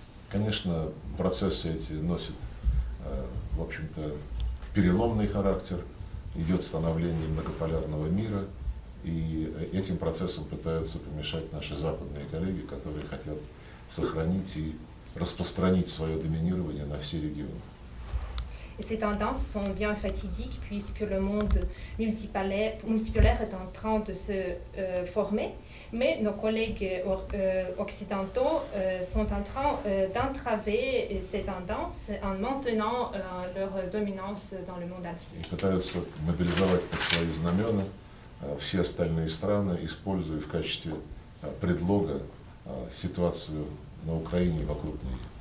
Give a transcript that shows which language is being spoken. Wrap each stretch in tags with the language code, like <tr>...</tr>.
<ru>Конечно, процессы эти носят, в общем-то, переломный характер, идет становление многополярного мира, и этим процессам пытаются помешать наши западные коллеги, которые хотят сохранить и распространить свое доминирование на все регионы.</ru> <fr>Et ces tendances sont bien fatidiques puisque le monde multipolaire est en train de se former, mais nos collègues occidentaux sont en train d'entraver ces tendances en maintenant leur dominance dans le monde entier.</fr> <ru>И пытаются мобилизовать под свои знамена все остальные страны, используя в качестве предлога ситуацию на Украине и вокруг нее.</ru>